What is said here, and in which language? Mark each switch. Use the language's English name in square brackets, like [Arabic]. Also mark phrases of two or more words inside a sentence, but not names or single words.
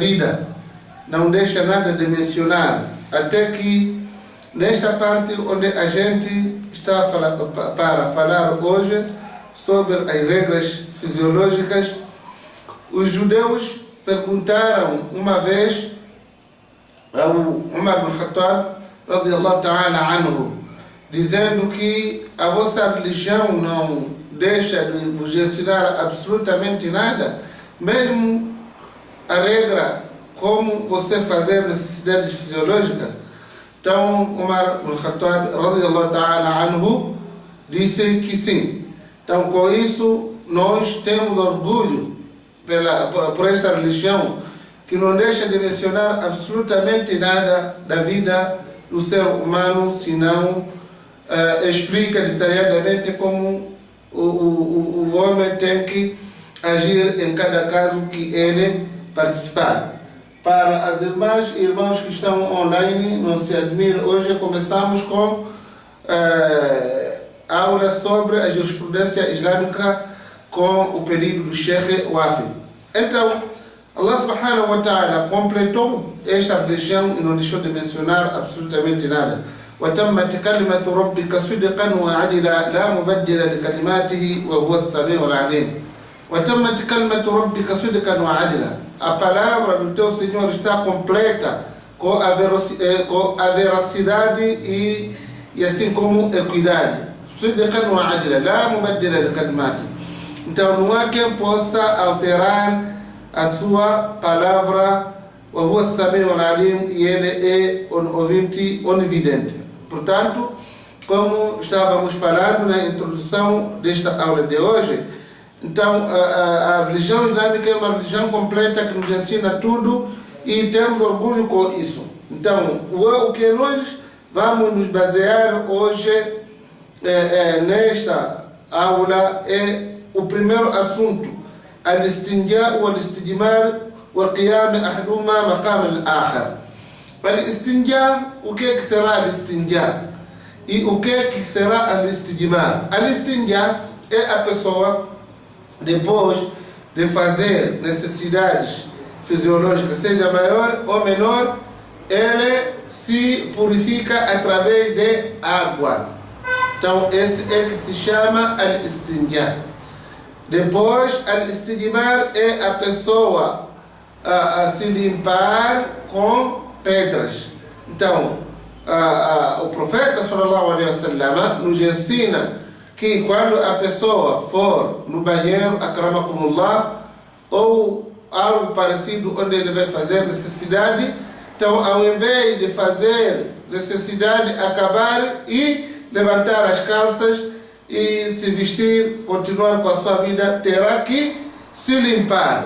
[Portuguese] vida, não deixa nada de mencionar, até que nesta parte onde a gente está para falar hoje sobre as regras fisiológicas, os judeus perguntaram uma vez ao Umar bin Khattab [Arabic] رضي الله تعالى عنه, [Portuguese] dizendo que a vossa religião não deixa de vos ensinar absolutamente nada, mesmo a regra como você fazer necessidades fisiológicas. Então Umar bin Khattab [Arabic] رضي الله تعالى عنه [Portuguese] disse que sim. Então com isso nós temos orgulho por essa religião, que não deixa de mencionar absolutamente nada da vida do ser humano, senão explica detalhadamente como o homem tem que agir em cada caso que ele participar. Para as irmãs e irmãos que estão online, não se admire, hoje começamos com aula sobre a jurisprudência islâmica com o pedido do Sheikh Wafi. Então, [Arabic] الله سبحانه وتعالى [Portuguese] completou esta religião e não deixou de mencionar absolutamente nada. [Arabic] وَتَمَّتْ كَلِمَةُ رَبِّكَ صِدْقًا وَعَدْلًا لَا مُبَدِّلَ لِكَلِمَاتِهِ وَهُوَ السَّمِيعُ الْعَلِيمُ. وَتَمَّتْ كَلِمَةُ رَبِّكَ صِدْقًا وَعَدْلًا. [Portuguese] A palavra do teu Senhor está completa com a veracidade e assim como equidade. [Arabic] صِدْقًا وَعَدْلًا لَا مُبَدِّلَ لِكَلِمَاتِهِ. [Portuguese] Então não há quem possa alterar a sua palavra, [Arabic] وَهُوَ السَّمِيعُ الْعَلِيمُ, [Portuguese] e ele é ouvinte onividente. Portanto, como estávamos falando na introdução desta aula de hoje, então a religião islâmica é uma religião completa que nos ensina tudo e temos orgulho com isso. Então, o que nós vamos nos basear hoje nesta aula é o primeiro assunto, [Arabic] الاستنجاء والاستجمار وقيام أحدهما مقام الآخر. [Portuguese] Al-istinja, o que será al-istinja? E o que será al-istijmar? Al-istinja é a pessoa, depois de fazer necessidades fisiológicas, seja maior ou menor, ele se purifica através de água. Então esse é que se chama al-istinja. Depois, al-istijmar é a pessoa a se limpar com pedras. Então, o profeta [Arabic] صلى الله عليه وسلم [Portuguese] nos ensina que quando a pessoa for no banheiro, akramakumullah, ou algo parecido onde ele vai fazer necessidade, então ao invés de fazer necessidade, acabar e levantar as calças e se vestir, continuar com a sua vida, terá que se limpar.